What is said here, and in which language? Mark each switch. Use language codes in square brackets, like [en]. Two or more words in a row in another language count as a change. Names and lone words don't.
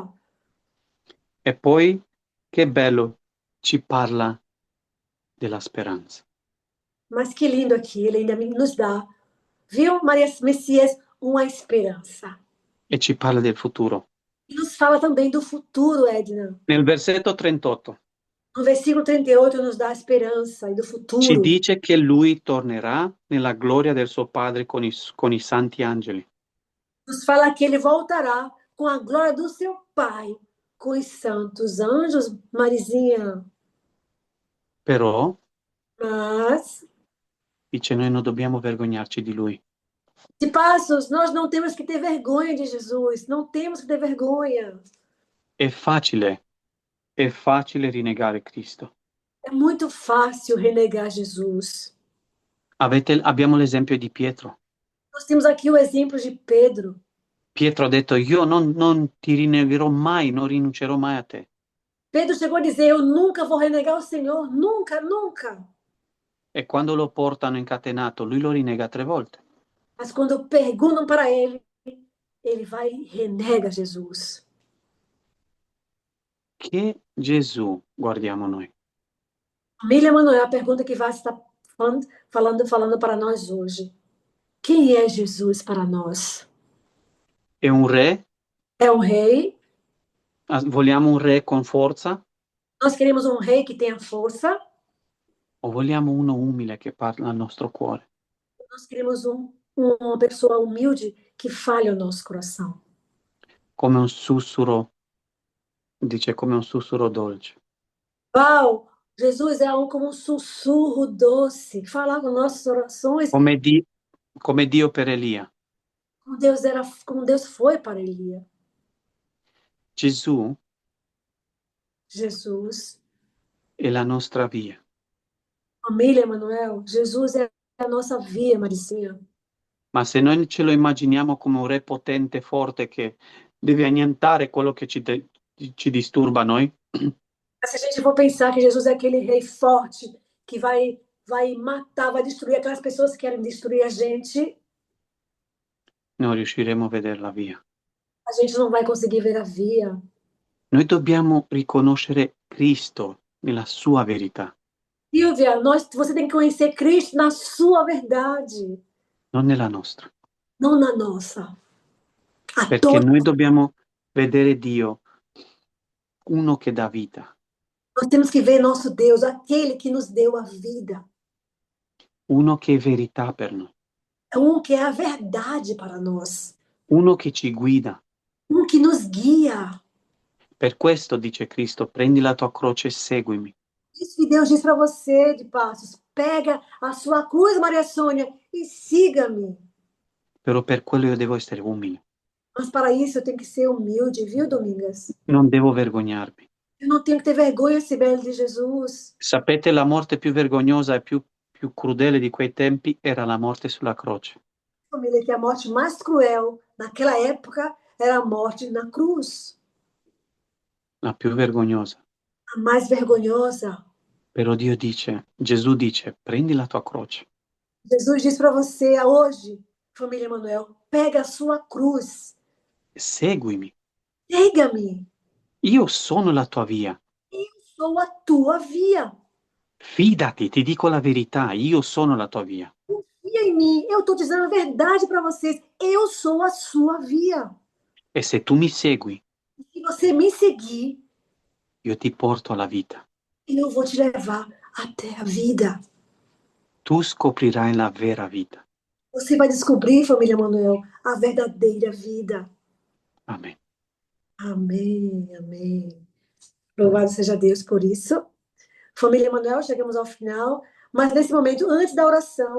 [it] E poi, che bello, ci parla della speranza. [pt] Mas que lindo aqui, ele ainda nos dá, viu, Maria Messias, uma esperança. [it] E ci parla del futuro. [pt] E nos fala também do futuro, Edna. [it] Nel versetto 38 [pt] No versículo 38 nos dá a esperança e do futuro. [it] ci dice che lui tornerà nella gloria del suo Padre con i santi angeli. [pt] Nos fala que ele voltará com a glória do seu Pai, com os santos anjos, Marizinha. [it] Però, [pt] Mas, [it] dice, noi non dobbiamo vergognarci di lui. [pt] de passos, nós não temos que ter vergonha de Jesus. Não temos que ter vergonha. [it] È facile rinnegare Cristo. [pt] É muito fácil renegar Jesus. [it] Abbiamo l'esempio di Pietro. [pt] Nós temos aqui o exemplo de Pedro. [it] Pietro ha detto, io non ti rinnegherò mai, non rinuncerò mai a te. [pt] Pedro chegou a dizer, eu nunca vou renegar o Senhor. Nunca, nunca. [it] E quando lo portano incatenato, lui lo rinnega 3 volte. [pt] Mas quando perguntam para ele, ele vai e renega Jesus. [it] Che Gesù guardiamo noi? [pt] Família Manoel, a pergunta que vai estar falando para nós hoje. Quem é Jesus para nós? [it] È un re? [pt] É um rei? [it] Vogliamo un re con forza? [pt] Nós queremos um rei que tenha força? [it] O vogliamo uno umile che parla al nostro cuore? [pt] Nós queremos uma pessoa humilde que fale ao nosso coração. [it] Come un sussurro, dice come un sussurro dolce. [pt] Uau! Jesus é como um sussurro doce, que fala com nossas orações, [it] come Dio per Elia. [pt] como Deus foi para Elia. [it] Gesù [pt] Jesus, [it] è la nostra via. [pt] família Emanuel, Jesus é a nossa via, Maricinha. [it] Ma se noi ce lo immaginiamo come un re potente, forte, che deve annientare quello che ci disturba a noi, [pt] Se a gente for pensar que Jesus é aquele rei forte que vai matar, vai destruir aquelas pessoas que querem destruir a gente, [it] non riusciremo a vedere la via. [pt] a gente não vai conseguir ver a via. [it] Noi dobbiamo riconoscere Cristo nella sua verità, [pt] Silvia, você tem que conhecer Cristo na sua verdade, [it] non nella nostra. [pt] não na nossa. [it] Perché noi dobbiamo vedere Dio, uno che dà vita, [pt] Nós temos que ver nosso Deus, aquele que nos deu a vida. [it] uno che è verità per noi, [pt] Que é a verdade para nós. [it] uno che ci guida. [pt] Que nos guia. [it] Per questo dice Cristo, prendi la tua croce e seguimi. [pt] Isso que Deus diz para você, de Passos. Pega a sua cruz, Maria Sônia, e siga-me. [it] Però per quello io devo essere umile. [pt] Mas para isso eu tenho que ser humilde, viu, Domingas? [it] Non devo vergognarmi. [pt] Eu não tenho que ter vergonha, Sibeli, de Jesus. [it] Sapete, la morte più vergognosa e più crudele di quei tempi era la morte sulla croce. [pt] Família, que a morte mais cruel naquela época era a morte na cruz. [it] La più vergognosa. [pt] A mais vergonhosa. [it] Però Gesù dice, prendi la tua croce. [pt] Jesus diz para você hoje, família Emanuel, pega a sua cruz. [it] Seguimi. [pt] Siga-me. [it] Io sono la tua via. [pt] Eu sou a tua via. [it] Fidati, ti dico la verità, io sono la tua via. [pt] Confia em mim, eu estou dizendo a verdade para vocês. Eu sou a sua via. [it] E se tu mi segui, [pt] se você me seguir, [it] io ti porto alla vita. [pt] Eu vou te levar até a vida. [it] Tu scoprirai la vera vita. [pt] Você vai descobrir, família Emanuel, a verdadeira vida. Amém. Amém, amém. Louvado seja Deus por isso. Família Emanuel, chegamos ao final. Mas nesse momento, antes da oração,